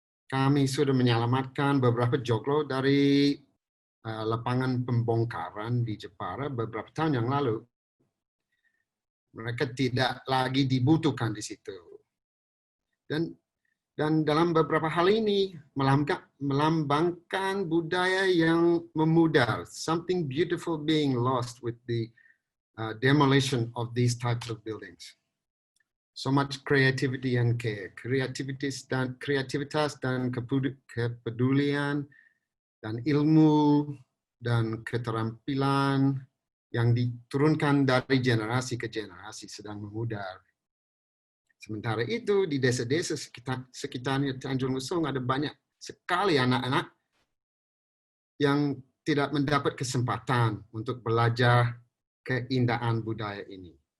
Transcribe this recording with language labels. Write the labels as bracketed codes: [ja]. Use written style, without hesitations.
[id] Kami sudah menyelamatkan beberapa joglo dari lapangan pembongkaran di Jepara beberapa tahun yang lalu. Mereka tidak lagi dibutuhkan di situ. Dan dalam beberapa hal ini melambangkan budaya yang memudar. [en] Something beautiful being lost with the demolition of these types of buildings. So much creativity and care. [id] Kreativitas dan kepedulian dan ilmu dan keterampilan yang diturunkan dari generasi ke generasi sedang memudar. Sementara itu, di desa-desa sekitarnya Tanjung Lesung ada banyak sekali anak-anak yang tidak mendapat kesempatan untuk belajar keindahan budaya ini.